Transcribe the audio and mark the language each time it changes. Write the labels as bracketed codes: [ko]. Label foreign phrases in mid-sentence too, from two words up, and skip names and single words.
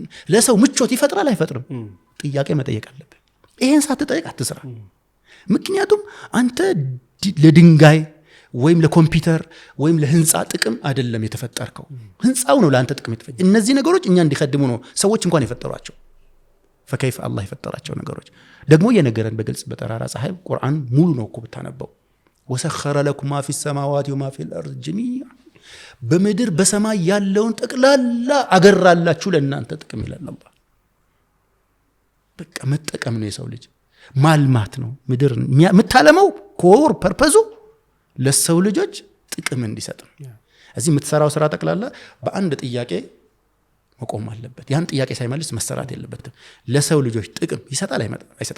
[am] ለሰው ምቾት ይፈጥራል አይፈጥርም? ጥያቄ መጠየቅ አለብህ። ይሄን ሳትጠይቅ አትስራ። ምክንያቱም አንተ ለድንጋይ ወይም ለኮምፒውተር ወይም ለህንጻ ጥቅም አይደለም የተፈጠርከው። ህንጻው ነው ለአንተ ጥቅም የተፈጠረው። እነዚህ ነገሮች እኛ እንዲخدሙ ነው ሰዎች እንኳን የፈጠሯቸው። [ar] فكيف الله [am] የፈጠራቸው ነገሮች ደግሞ የነገረን በግልጽ በተራራ ፀሐይ ቁርአን ሙሉ ነው እኮ ብታነበው [ar] وسخر لكم ما في السماوات وما في الارض جميعا [am] በምድር በሰማይ ያለውን ጠቅላላ አገራላችሁ ለእናንተ ጥቅም ይላል አላህ። በቃ መጠቀም ነው የሰው ልጅ ማልማት ነው። ምድር የምታለመው [en] core purpose [am] ለሰው ልጆች ጥቅም እንዲሰጥ ነው። እዚህ የምትሰራው ስራ ጠቅላላ በአንድ ጥያቄ መቆም አለበት። ያን ጥያቄ ሳይመልስ መሰራት የለበትም። ለሰው ልጆች ጥቅም ይሰጣል አይሰጥም?